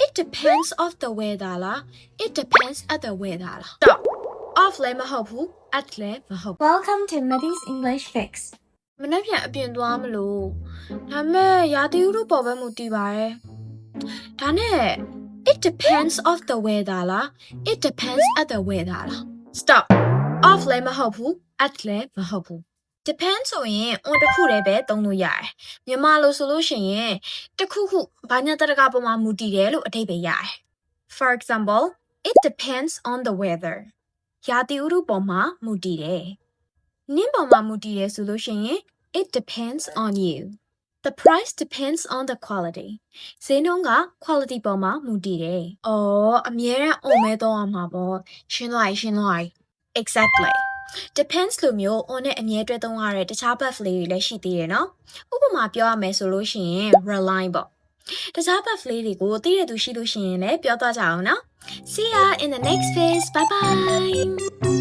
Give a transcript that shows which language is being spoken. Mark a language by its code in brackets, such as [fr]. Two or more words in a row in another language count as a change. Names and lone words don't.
[en] depends of the weather လား It depends at the weather လား Stop off [my] လည်းမဟုတ်ဘူး [en] at [my] လည်းမဟုတ်ဘူး [en] Welcome to Maddie's English Fix. [my] မနေ့ပြန်အပြင်သွားမလို့ဒါမဲ့ရာသီဥတုပေါ်ပဲမူတည်ပါတယ်ဒါနဲ့ [en] It depends of the weather [my] လား [en] It depends at the weather [my] လား [en] Stop off [my] လည်းမဟုတ်ဘူး at လည်းမဟုတ်ဘူး depend ဆိုရင် on တစ်ခုတည်းပဲသုံးလို့ရတယ်မြန်မာလိုဆိုလို့ရှိရင်တစ်ခုခုဘာညာတရကပေါ်မှာမူတည်တယ်လို့အဓိပ္ပာယ်ရတယ် [en] For example it depends on the weather [my] ရာသီဥတုပေါ်မှာမူတည်တယ်နင်းပေါ်မှာမူတည်တယ်ဆိုလို့ရှိရင် [en] it depends on you the price depends on the quality [my] ဈေးနှုန်းက quality ပေါ်မှာမူတည်တယ်။အော်အမြဲတမ်း on မဲတော့ရမှာပေါ့ရှင်းသွား exactly depends လို့မျိုး on နဲ့အမြဲတွဲသုံးရတဲ့တခြား verb လေးတွေလည်းရှိသေးတယ်နော်။ဥပမာပြောရမယ်ဆိုလို့ရှိရင် rely ပေါ့။တခြား verb လေးတွေကိုသိတဲ့သူရှိလို့ရှိရင်လည်းပြောသွားကြအောင်နော်။ [en] See ya in the next phase. Bye bye.